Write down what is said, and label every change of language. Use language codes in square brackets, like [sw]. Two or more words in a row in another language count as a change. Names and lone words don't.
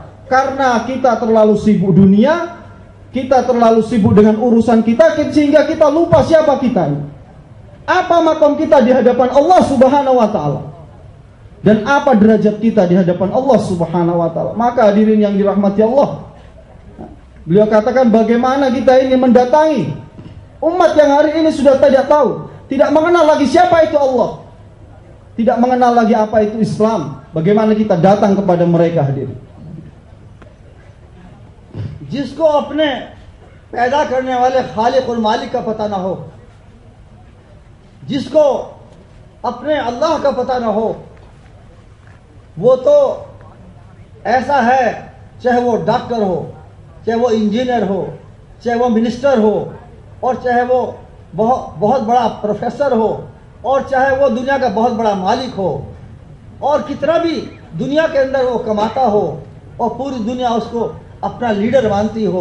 [id] Karena kita terlalu sibuk dunia, kita terlalu sibuk dengan urusan kita, sehingga kita lupa siapa kita ini, apa makom kita di hadapan [ar] الله سبحانه وتعالى, [id] dan apa derajat kita di hadapan [ar] الله سبحانه وتعالى. [id] Maka hadirin yang dirahmati Allah, beliau katakan bagaimana kita ini mendatangi umat yang hari ini sudah tidak tahu, tidak mengenal lagi siapa itu Allah, tidak mengenal lagi apa itu Islam. Bagaimana kita datang kepada mereka hadirin. [hi] जिसको अपने पैदा करने वाले खालिक और मालिक का पता ना हो, जिसको अपने अल्लाह का पता ना हो, वो तो ऐसा है, चाहे वो डॉक्टर हो, चाहे वो इंजीनियर हो, चाहे वो मिनिस्टर हो, और चाहे वो बहुत बड़ा प्रोफेसर हो, और चाहे वो दुनिया का बहुत बड़ा मालिक हो, और कितना भी दुनिया के अंदर वो कमाता हो और पूरी दुनिया उसको अपना लीडर मानती हो।